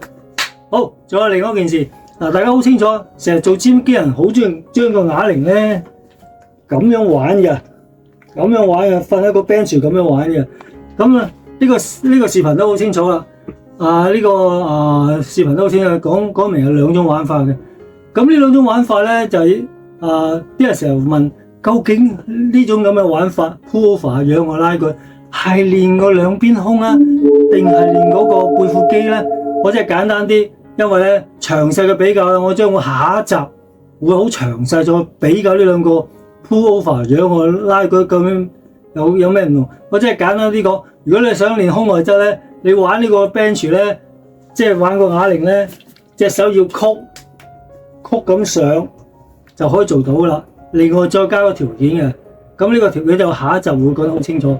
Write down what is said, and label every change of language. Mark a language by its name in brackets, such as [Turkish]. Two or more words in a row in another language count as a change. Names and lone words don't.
[Cantonese] 好，仲有另外一件事嗱，大家好清楚，成日做尖機人好中意將個啞鈴咧咁樣玩嘅，瞓喺個 bench 咁樣玩嘅。咁啊，呢個視頻都好清楚啦。視頻都好清楚講明有兩種玩法嘅。咁呢兩種玩法咧就係啲人成日問，究竟呢種咁嘅玩法 [English] pull over [Cantonese] 仰臥拉舉係練個兩邊胸啊，定係練嗰個背闊肌咧？我即係簡單啲，因為咧詳細嘅比較咧，我將會下一集會好詳細再比較呢兩個 [English] pull over [Cantonese] 仰臥拉舉究竟有咩唔同。我即係簡單啲講，如果你想練胸外側咧，你玩呢個 bench 咧，即係玩個啞鈴咧，隻手要曲咁上就可以做到噶啦。另外再加個條件嘅，咁呢個條件就下一集會講得好清楚。